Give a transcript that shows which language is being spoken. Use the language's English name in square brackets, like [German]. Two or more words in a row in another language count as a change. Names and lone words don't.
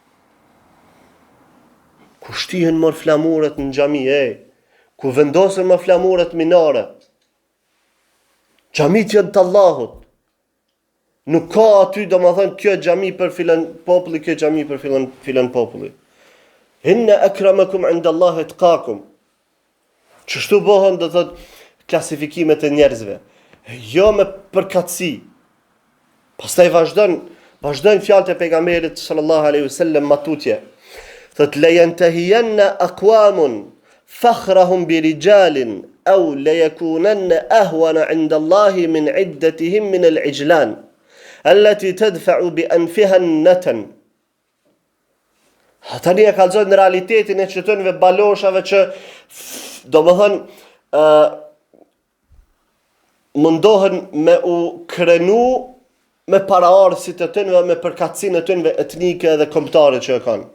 [Albanian] Ku shtihen mor flamuret në xhami, ku vendosen më flamuret minare. Xhamit janë të Allahut. Nuk ka aty, domethënë, kjo xhami për filan populli, kjo xhami për filan populli. [Arabic] إن أكرمكم عند الله أتقاكم. [Albanian] Çështu bëhen, do thot, klasifikimet e njerëzve. Jo me përkatësi. Pastaj vazhdojnë fjalët e pejgamberit [Arabic] صلى الله عليه وسلم [Albanian] matutje. [Arabic] Thot لينتهين أقوام فخرهم برجال أو ليكونن أهون عند الله من عدتهم من الجعلان التي تدفع بأنفها النتن. [Albanian] Tani e kalzojnë në realitetin e qëtënve baloshave që do më thënë mundohen me u krenu me paraardhësit e tyre, me përkatësinë e tyre etnike dhe kombëtare që e kanë.